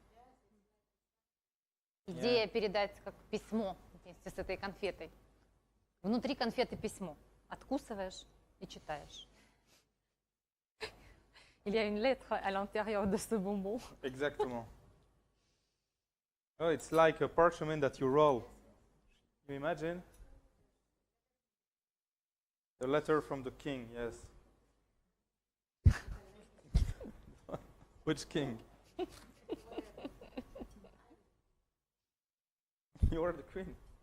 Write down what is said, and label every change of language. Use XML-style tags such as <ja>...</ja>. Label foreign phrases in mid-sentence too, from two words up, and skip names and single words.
<ru>Идея передать как письмо вместе с этой конфетой. Внутри конфеты письмо. Откусываешь и читаешь.</ru> <fr>Il y a une lettre à l'intérieur de ce bonbon. Exactement.</fr> <en>Oh, it's like a parchment that you roll. Can you imagine? The letter from the king, yes. Which king? You are the queen.</en>